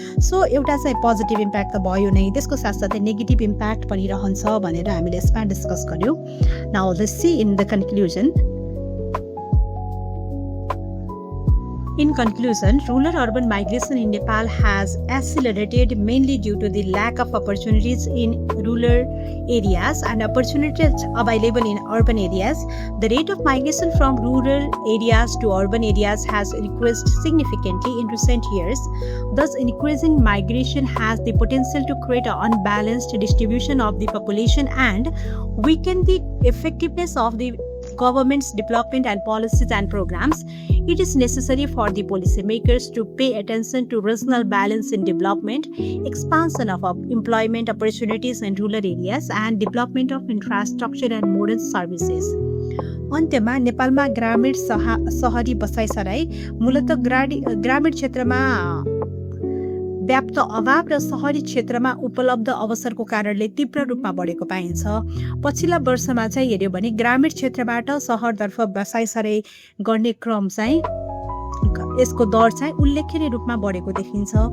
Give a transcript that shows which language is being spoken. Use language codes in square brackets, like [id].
[ne] So एउटा चाहिँ positive impact त भयो नै, त्यसको साथसाथै नेगेटिभ इम्प्याक्ट पनि रहन्छ भनेर हामीले यसमा डिस्कस गऱ्यौँ। [en] Now let's see in the conclusion. In conclusion, rural-urban migration in Nepal has accelerated mainly due to the lack of opportunities in rural areas and opportunities available in urban areas. The rate of migration from rural areas to urban areas has increased significantly in recent years. Thus, increasing migration has the potential to create an unbalanced distribution of the population and weaken the effectiveness of the government's development and policies and programs. It is necessary for the policymakers to pay attention to regional balance in development, expansion of employment opportunities in rural areas, and development of infrastructure and modern services. [ne] अन्त्यमा नेपालमा ग्रामीण सहरी बसाइसराई मूलतः ग्रामीण क्षेत्रमा व्याप्त अभाव र सहरी क्षेत्रमा उपलब्ध अवसरको कारणले तीव्र रूपमा बढेको पाइन्छ। पछिल्ला वर्षमा चाहिँ हेर्यो भने ग्रामीण क्षेत्रबाट सहरतर्फ बसाइसराई गर्ने क्रम चाहिँ यसको दर चाहिँ उल्लेखनीय रूपमा बढेको देखिन्छ।